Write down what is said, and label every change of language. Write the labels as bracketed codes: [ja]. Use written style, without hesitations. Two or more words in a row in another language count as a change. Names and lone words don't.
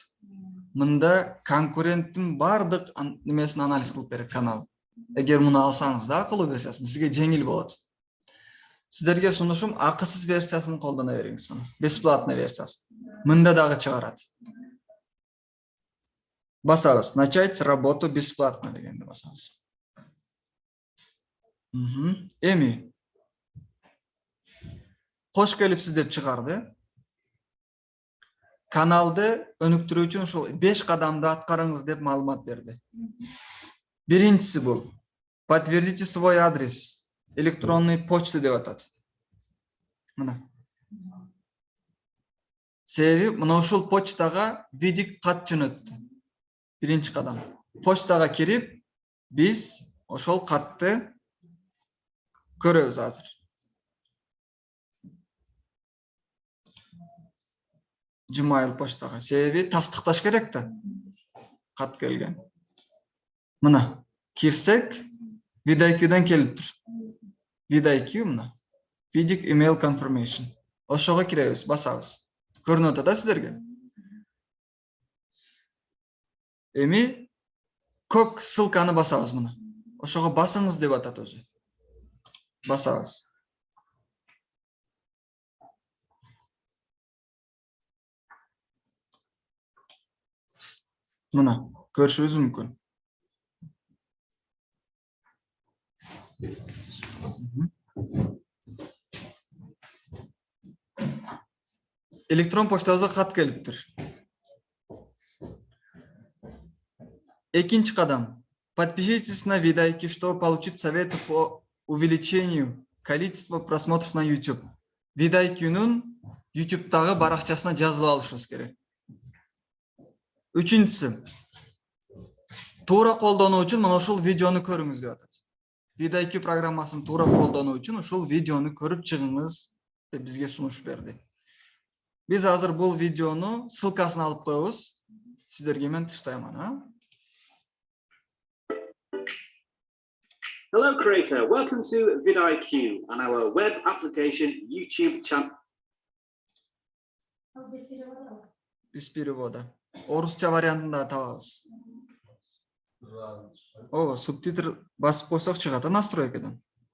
[ky] Мында конкуренттин бардык немесин анализ кылып берет канал. Эгер муну алсаңыз да акылуу версиясын, сизге жеңил болот. Сиздерге сунушум акысыз версиясын колдоно бериңиз. Бесплатный версиясы. Мында дагы чыгарат. Басабыз. [ru] Начать работу бесплатно [ky] дегенди басабыз. Эми кош келипсиз деп чыгарды. Каналды өнүктүрүү үчүн ушул 5 кадамды аткарыңыз деп маалымат берди. Биринчиси бул. [ru] Подтвердите свой адрес. [ky] Электронный почта деп атат. Мына. Себеби мына ушул почтага видик кат жөнөттү. Биринчи кадам. Почтага кирип, биз ошол катты көрөбүз азыр. Gmail почтага. Себеби тастыкташ керек да. Кат келген. Мына кирсек, VidIQ-дан келиптир. VidIQ мына. [en] Vidic email confirmation. [ky] Ошого киребиз, басабыз. Көрүнүп атат да сиздерге. Эми көк ссылканы басабыз мына. Ошого басыңыз деп атат өзү. Басабыз. Мына көрүшүбүз мүмкүн. Электрон почтабызга кат келиптир. Экинчи кадам. [ru] Подпишитесь на VidIQ, чтобы получить советы по увеличению количества просмотров на YouTube. [ky] VidIQ-нун YouTube'дагы баракчасына жазылып алышыбыз керек. Үчүнчүсү. Туура колдонуу үчүн мына ушул видеону көрүңүз деп атат. VidIQ программасын туура колдонуу үчүн ушул видеону көрүп чыгыңыз деп бизге сунуш берди. Биз азыр бул видеону ссылкасын алып коебуз. Сиздерге мен таштайман, [en] Hello creator, welcome to vidIQ and our web application YouTube channel. [ru] Без перевода. [ky] Орусча вариантында табабыз. Субтитр басып койсок чыгат настройкадан.